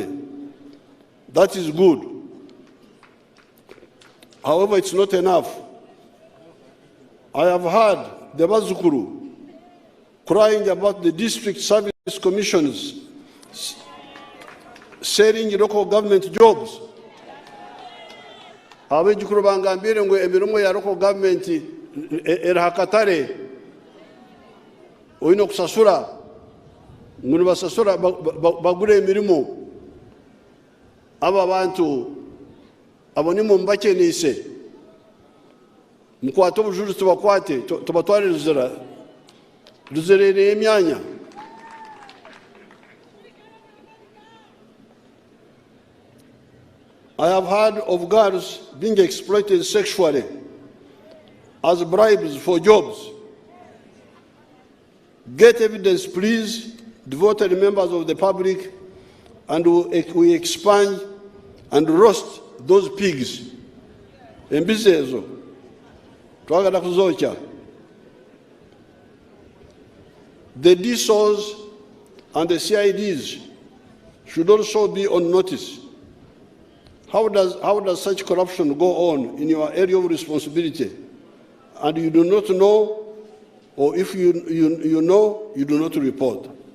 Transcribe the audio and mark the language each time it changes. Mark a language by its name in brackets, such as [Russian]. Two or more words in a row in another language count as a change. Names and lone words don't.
[English] That is good. However, it's not enough. I have heard the Bazukuru crying about the district service commissions selling local government jobs. [Nyankole] Abejukuru bangambire ngo emirimo ya [English] local government [Nyankole] erahakatare oyino kusasura ngo basasura bagure emirimo aba bantu abonimo mbakenise mukwato bujuru tubakwate tubatware ruzerere emyanya. [English] I have heard of girls being exploited sexually as bribes for jobs. Get evidence, please, devoted members of the public, and we expand and roast those pigs. [Nyankole] Embisezo, Twagala kuzocha. [English] The DSOs and the CIDs should also be on notice. How does such corruption go on in your area of responsibility, and you do not know, or if you know, you do not report?